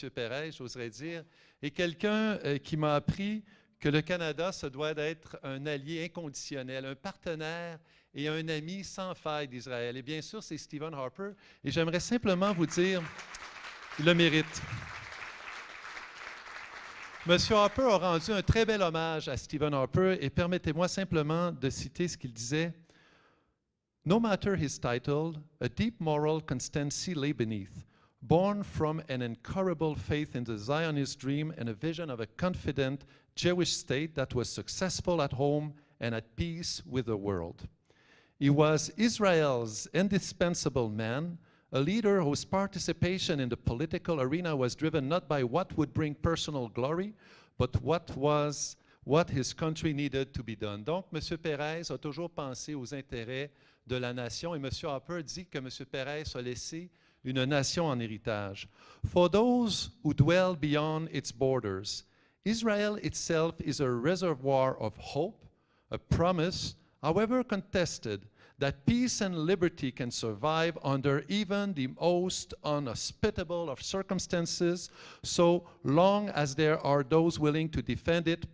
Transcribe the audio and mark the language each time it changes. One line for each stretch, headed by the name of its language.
French: Peres, j'oserais dire, et quelqu'un qui m'a appris que le Canada, ça doit être un allié inconditionnel, un partenaire et un ami sans faille d'Israël. Et bien sûr, c'est Stephen Harper. Et j'aimerais simplement vous dire... Il le mérite. M. Harper a rendu un très bel hommage à Stephen Harper et permettez-moi simplement de citer ce qu'il disait.
English: No matter his title, a deep moral constancy lay beneath, born from an incurable faith in the Zionist dream and a vision of a confident Jewish state that was successful at home and at peace with the world. He was Israel's indispensable man, a leader whose participation in the political arena was driven not by what would bring personal glory, but what his country needed to be done.
French: Donc, M. Peres a toujours pensé aux intérêts de la nation et M. Harper dit que M. Peres a laissé une nation en héritage.
English: For those who dwell beyond its borders, Israel itself is a reservoir of hope, a promise, however contested, that peace and liberty can survive under even the most unhospitable of circumstances, so long as there are those willing to defend it.